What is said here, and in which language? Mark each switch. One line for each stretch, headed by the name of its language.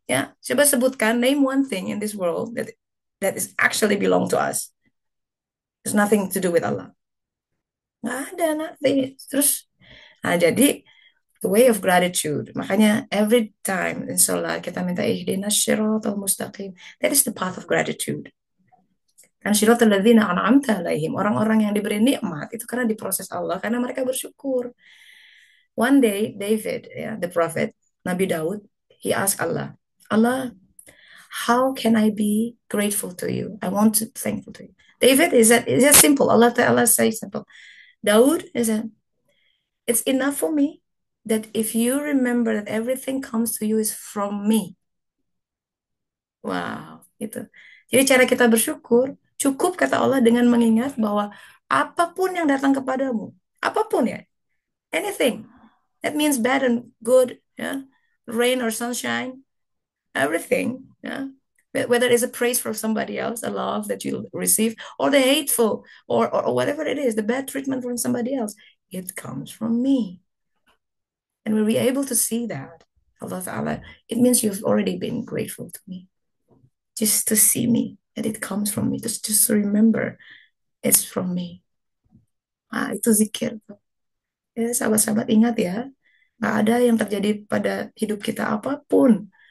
Indonesian: Ya, coba sebutkan,
English: name one thing in this world that is actually belong to us. There's nothing to do with Allah.
Indonesian: Nggak ada,
English: nothing.
Indonesian: Terus, nah jadi
English: the way of gratitude.
Indonesian: Makanya
English: every time in
Indonesian: salat kita minta
Arabic: ihdinas syiratal mustaqim.
English: That is the path of gratitude.
Arabic: Kan syiratal ladzina an'amta alaihim.
Indonesian: Orang-orang yang diberi nikmat itu karena diproses Allah, karena mereka bersyukur.
English: One day David, ya, the prophet, Nabi Daud, he asked Allah, Allah, how can I be grateful to you? I want to be thankful to you. David, is that simple? Allah Ta'ala says simple. Daud is it's enough for me that if you remember that everything comes to you is from me.
Indonesian: Wow, itu. Jadi cara kita bersyukur cukup kata Allah dengan mengingat bahwa apapun yang datang kepadamu, apapun ya,
English: anything, that means bad and good,
Indonesian: ya,
English: rain or sunshine, everything,
Indonesian: ya.
English: Whether it's a praise from somebody else, a love that you receive, or the hateful, or whatever it is, the bad treatment from somebody else, it comes from me. And when we're able to see that, Allah Ta'ala, it means you've already been grateful to me. Just to see me, that it comes from me. Just to remember it's from me.
Indonesian: Itu zikir. Ya, sahabat-sahabat ingat ya, nggak ada yang terjadi pada hidup kita apapun.